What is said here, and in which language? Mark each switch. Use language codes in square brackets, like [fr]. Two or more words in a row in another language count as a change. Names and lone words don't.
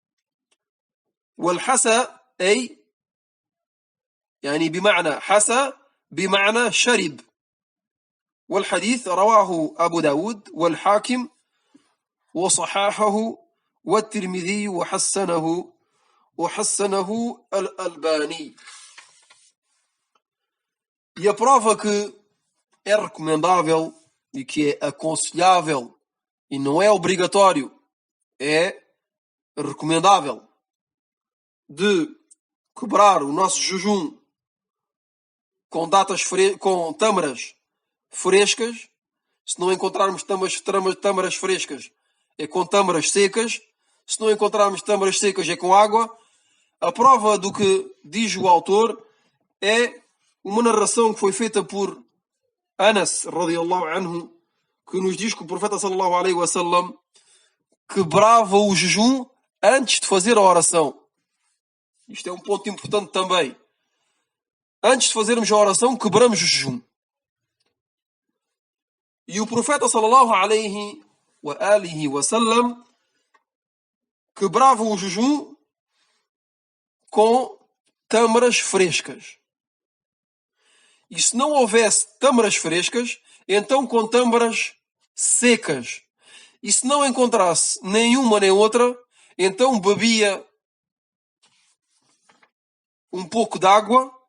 [ar] والحسى أي يعني بمعنى حسى بمعنى شرب. والحديث رواه أبو داود والحاكم وصححه والترمذي وحسنه الألباني. [pt] E a prova que é recomendável e que é aconselhável e não é obrigatório, é recomendável, de quebrar o nosso jejum com tâmaras frescas. Se não encontrarmos tâmaras frescas, é com tâmaras secas. Se não encontrarmos tâmaras secas, é com água. A prova do que diz o autor é uma narração que foi feita por Anas, [ar] رضي الله عنه, [pt] que nos diz que o profeta [ar] صلى الله عليه وسلم [pt] quebrava o jejum antes de fazer a oração. Isto é um ponto importante também. Antes de fazermos a oração, quebramos o jejum. E o profeta [ar] صلى الله عليه وسلم [pt] quebrava o jejum com tâmaras frescas. E se não houvesse tâmaras frescas, então com tâmaras secas. E se não encontrasse nenhuma nem outra, então bebia um pouco de água.